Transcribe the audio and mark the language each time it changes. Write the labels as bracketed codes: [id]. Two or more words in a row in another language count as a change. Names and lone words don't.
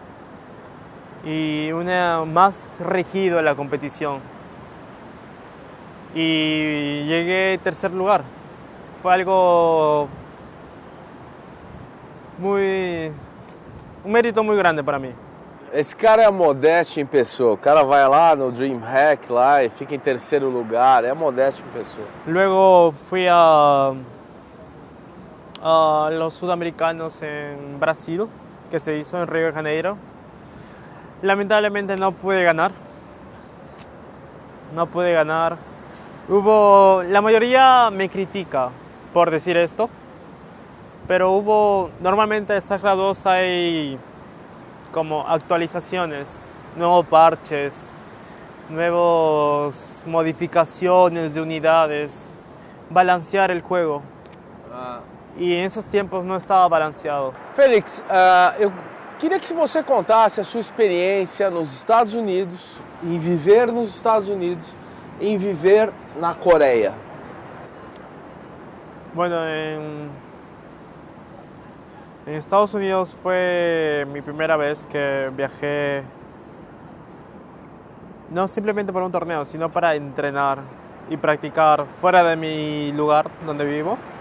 [es] Y más regido en la competición. Y llegué tercer lugar. Fue algo un mérito muy grande para mí. [pt] Esse cara é a modéstia em pessoa. O cara vai lá no DreamHack lá e fica em terceiro lugar. É a modéstia em pessoa. [es] Luego fui a los sudamericanos en Brasil, que se hizo en Río de Janeiro. Lamentablemente no pude ganar. La mayoría me critica por decir esto, pero normalmente en StarCraft 2 hay como actualizaciones, nuevos parches, nuevas modificaciones de unidades, balancear el juego. [pt] E em esses tempos não estava balanceado. Félix, eu queria que você contasse a sua experiência nos Estados Unidos, em viver nos Estados Unidos, em viver na Coreia. [es] Bueno, en Estados Unidos fue mi primera vez que viajé, no simplemente para un torneo, sino para entrenar y practicar fuera de mi lugar donde vivo.